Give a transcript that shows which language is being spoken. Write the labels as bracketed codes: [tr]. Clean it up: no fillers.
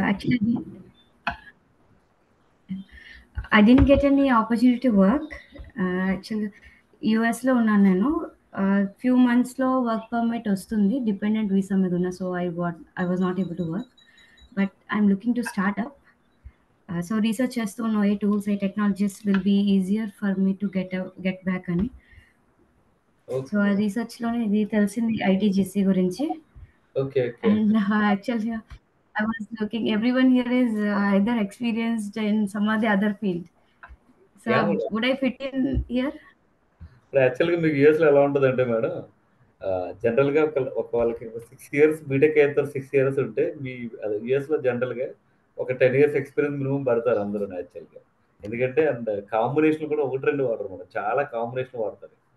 [en] Actually, I didn't get any opportunity to work. [te] Actually, US లో ఉన్నాను నేను. Few months లో వర్క్ పర్మిట్ వస్తుంది, డిపెండెంట్ వీసా మీద ఉన్నా. [en] So I was not able to work, but I'm looking to start up. [te] So research చేస్తూ ఉన్న ఏ tools, ఏ technologies [en] will be easier for me to get back [te] అని. So ఆ research లోనే ఇది తెలిసింది ITGC గురించి. [en] Okay. And actually, I was looking, everyone here is either experienced in some of the other field. So would I fit in here? [te] యాక్చువల్గా మీకు యూఎస్లో ఎలా ఉంటుందంటే మేడం, జనరల్గా ఒక వాళ్ళకి 6 years బీటెక్ అయితే 6 years ఉంటే మీ అది యూఎస్లో జనరల్గా ఒక 10 years ఎక్స్పీరియన్స్ మినిమం పడతారు అందరూ యాక్చువల్గా. ఎందుకంటే అండ్ కాంబినేషన్ కూడా 1-2 వాడరు మేడం, చాలా కాంబినేషన్ వాడతారు.